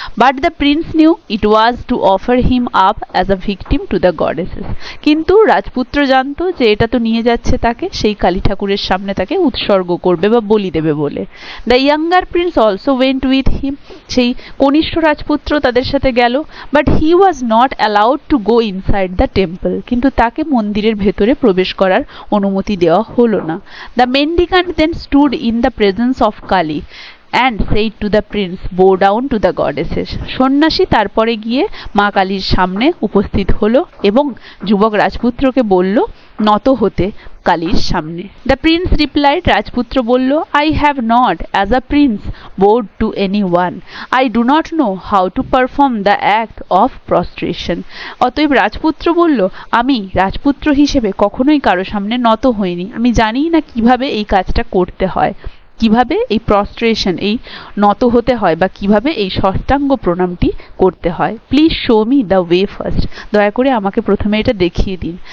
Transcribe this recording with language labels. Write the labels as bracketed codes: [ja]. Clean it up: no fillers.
[en] but the prince knew it was to offer him up as a victim to the goddesses, [bn] কিন্তু রাজপুত্র জানতো যে এটা তো নিয়ে যাচ্ছে তাকে সেই কালী ঠাকুরের সামনে তাকে উৎসর্গ করবে বা বলি দেবে বলে। [en] the younger prince also went with him, [bn] সেই কনিষ্ঠ রাজপুত্র তাদের সাথে গেল। [en] but he was not allowed to go inside the temple, [bn] কিন্তু তাকে মন্দিরের ভেতরে প্রবেশ করার অনুমতি দেওয়া হলো না। [en] The mendicant then stood in the presence of Kali and said to the prince, bow down to the goddesses. [bn] সন্ন্যাসী তারপরে গিয়ে মা কালীর সামনে উপস্থিত হলো এবং যুবক রাজপুত্রকে বলল নত হতে কালীর সামনে। [en] the prince replied, [bn] রাজপুত্র বলল, [en] I have not as a prince bowed to anyone. I do not know how to perform the act of prostration. [bn] অতএব রাজপুত্র বলল, আমি রাজপুত্র হিসেবে কখনোই কারো সামনে নত হইনি, আমি জানি না কিভাবে এই কাজটা করতে হয়, কিভাবে এই প্রস্ট্রেশন এই নত হতে হয় বা কিভাবে এই ষষ্ঠাঙ্গ প্রণামটি করতে হয়। [en] please show me the way first, [bn] দয়া করে আমাকে প্রথমে এটা দেখিয়ে দিন।